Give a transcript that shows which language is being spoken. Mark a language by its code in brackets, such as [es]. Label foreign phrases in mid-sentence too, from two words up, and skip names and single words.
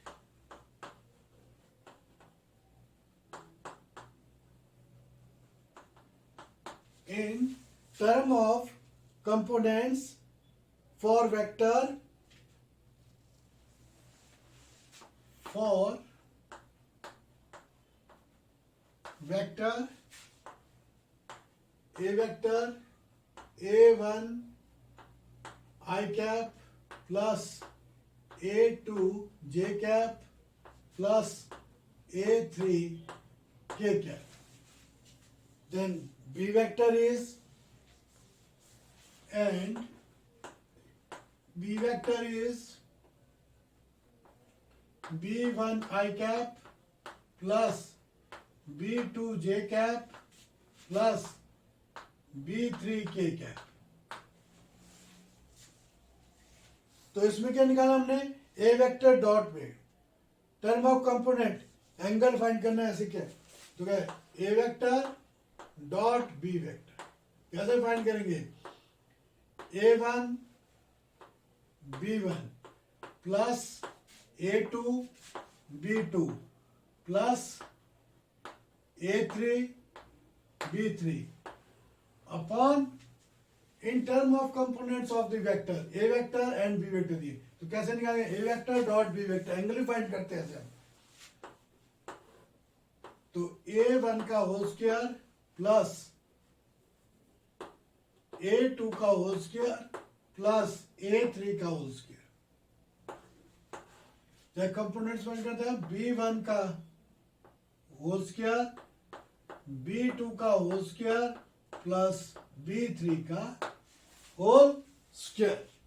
[en] in term of components for vector, a vector a1 I cap plus a2 j cap plus a3 k cap, then b vector is, and b vector is b1 I cap plus b2 j cap plus b3 k cap। [hi] तो इसमें क्या निकाला हमने, [en] a vector dot [hi] में [en] term of component angle find [hi] करना है, ऐसे क्या, तो क्या [en] a vector dot b vector [hi] कैसे फाइंड करेंगे, [en] a1 b1 plus a2 b2 plus a3 b3 upon in term of components of the vector a vector and b vector दिए। [hi] तो कैसे निकालेंगे, [en] a vector dot b vector, angle find [hi] करते हैं ऐसे हम। [en] तो a1 का whole square plus a2 का whole square plus a3 का whole square, जब components find [hi] करते हैं [en] b1 का whole square b2 का whole square plus b3 का whole square।